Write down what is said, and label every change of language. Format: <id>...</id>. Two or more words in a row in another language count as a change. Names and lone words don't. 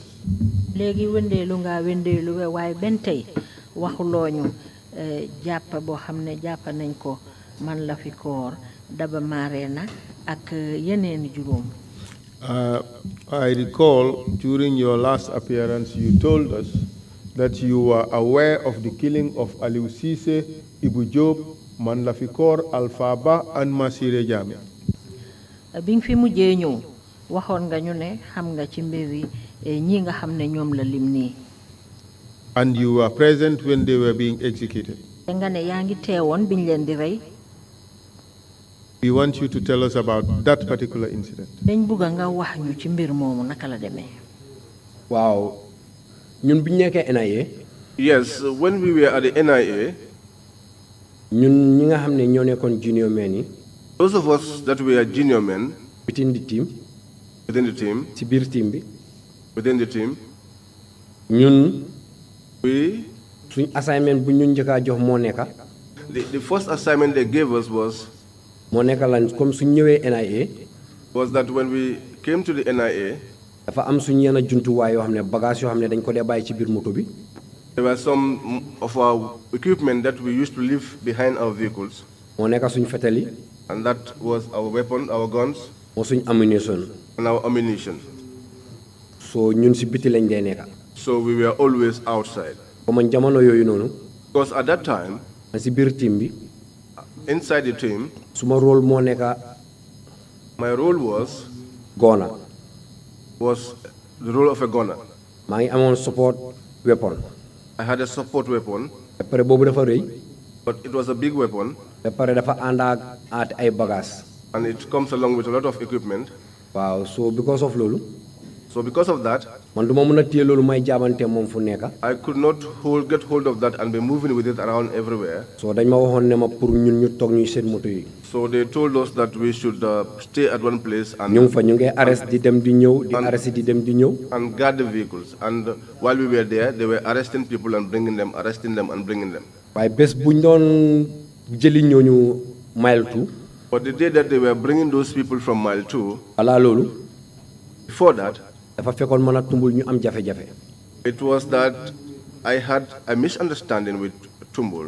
<wo>Léegi wëndeelu nga wëndeelu waaye benn tey waxulooñu jàpp boo xam ne jàpp nañ ko Man Lafikor Daba Marena ak yeneen juróom.</wo> <en>I recall during your last appearance you told us that you were aware of the killing of ALIEU Cissé, Ibu Job, Man Lafikor, Alpha Ba, and Masire Jame.</en> <wo>Bi nga fi mujjee ñëw waxoon nga ñu ne xam nga ci mbir yi ñi nga xam ne ñoom la lim nii.</wo> <en>And you were present when they were being executed.</en> <wo>Te nga ne yaa ngi teewoon biñ leen di rey.</wo> <en>We want you to tell us about that particular incident.</en> <wo>Dañ bëgg nga wax ñu ci mbir moomu naka la demee. Waaw ñun biñ nekkee NIA.</wo> <en>Yes, when we were at the NIA,</en> <wo>ñun ñi nga xam ne ñoo nekkoon junior men yi.</wo> <en>Those of us that were junior men within the team.</en> <wo>ci biir team bi.</wo> <en>within the team.</en> <wo>ñun. suñ assignment bu ñu njëkk jox moo nekka.</wo> <en>The first assignment they gave us was.</en> <wo>moo nekka lan comme suñ ñëwee NIA.</wo> <en>was that when we came to the NIA.</en> <wo>dafa am suñ yenn jumtuwaay yoo xam ne bagage yoo xam ne dañ ko dee bàyyi ci biir moto bi.</wo> <en>There were some of our equipment that we used to leave behind our vehicles.</en> <wo>moo nekka suñ fetel yi.</wo> <en>And that was our weapon, our guns.</en> <wo>moo suñ ammunition.</wo> <en>And our ammunition.</en> <wo>So ñun si biti lañ dee nekka.</wo> <en>So we were always outside.</en> <wo>comme jamono yooyu noonu.</wo> <en>Because at that time.</en> <wo>si biir team bi.</wo> <en>Inside the team.</en> <wo>suma rôle moo nekka. My role was. gunner.</wo> <en>Was the role of a gunner.</en> <wo>maa ngi amoon support weapon.</wo> <en>I had a support weapon.</en> <wo>Après boobu dafa rëy.</wo> <en>But it was a big weapon.</en> <wo>Après dafa ànd ak ay bagages.</wo> <en>And it comes along with a lot of equipment. Wow, so because of loolu. So because of that.</en> <wo>man duma mën a téye loolu may jaabante moom fu nekka.</wo> <en>I could not get hold of that and be moving with it around everywhere.</en> <wo>So dañ ma waxoon ne ma pour ñun ñu toog ñuy seen moto yi.</wo> <en>So they told us that we should stay at one place and.</en> <wo>ñu ngi fa ñu ngi arrest di dem di ñëw di arrest di dem di ñëw.</wo> <en>And guard the vehicles. And while we were there, they were arresting people and bringing them, arresting them and bringing them.</en> <wo>waaye bés buñ doon jëli ñooñu mile 2.</wo> <en>But the day that they were bringing those people from mile 2.</en> <wo>Ala loolu.</wo> <en>Before that.</en> <wo>dafa fekkoon mën a tumbul ñu am jafe-jafe.</wo> <en>It was that I had a misunderstanding with Tumbul.</en>